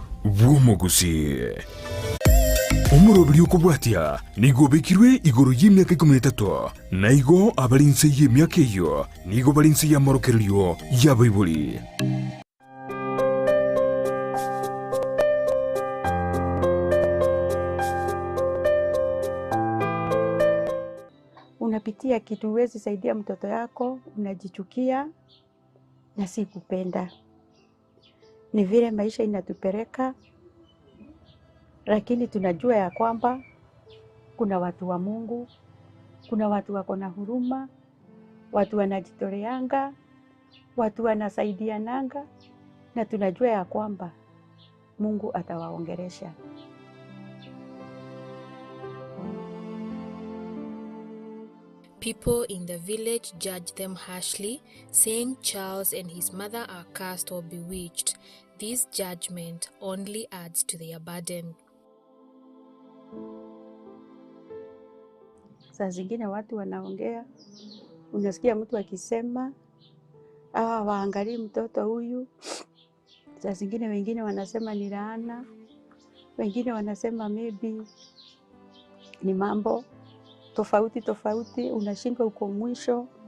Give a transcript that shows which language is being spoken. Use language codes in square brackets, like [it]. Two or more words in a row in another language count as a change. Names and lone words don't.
[guz] bw'omuguzi. Omurobiri okubwatya nigo bekirwe igoro y'emyaka 13 naigo abalinse y'emyaka eyo nigo balinse y'amorokereryo y'abaibuli. [sw] Unapitia kitu huwezi saidia mtoto yako, unajichukia na si kupenda. Ni vile maisha inatupeleka, lakini tunajua ya kwamba kuna watu wa Mungu, kuna watu wako na huruma, watu wanajitoleanga, watu wanasaidiananga, na tunajua ya kwamba Mungu atawaongelesha. [en] People in the village judged them harshly, saying Charles and his mother are cursed or bewitched. This judgment only adds to their burden. [sw] Saa zingine watu wanaongea, unasikia mtu akisema, waangalie mtoto huyu. Saa zingine wengine wanasema ni laana, wengine wanasema maybe ni mambo tofauti, unashindwa uko mwisho.